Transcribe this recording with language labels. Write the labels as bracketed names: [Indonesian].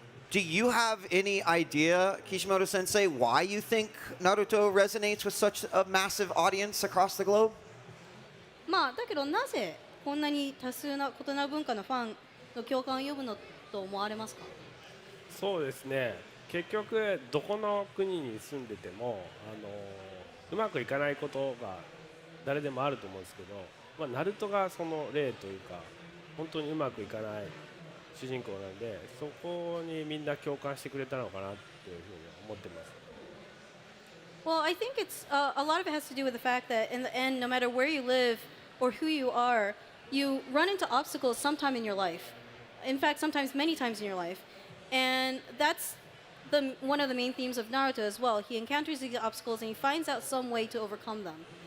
[English] Do you have any idea, Kishimoto Sensei, why you think Naruto resonates with such a massive audience across the globe? [Japanese] だけどなぜこんなに多数な異なる文化のファンの共感を呼ぶのと思われますか？そうですね。結局どこの国に住んでてもうまくいかないことが誰でもあると思うんですけど、ナルトがその例というか本当にうまくいかない主人公なんで、そこにみんな共感してくれたのかなっていうふうに思ってます。 [English] Well, I think it's a lot of it has to do with the fact that in the end, no matter where you live or who you are, you run into obstacles sometime in your life. In fact, sometimes many times in your life, and that's one of the main themes of Naruto as well. He encounters these obstacles and he finds out some way to overcome them.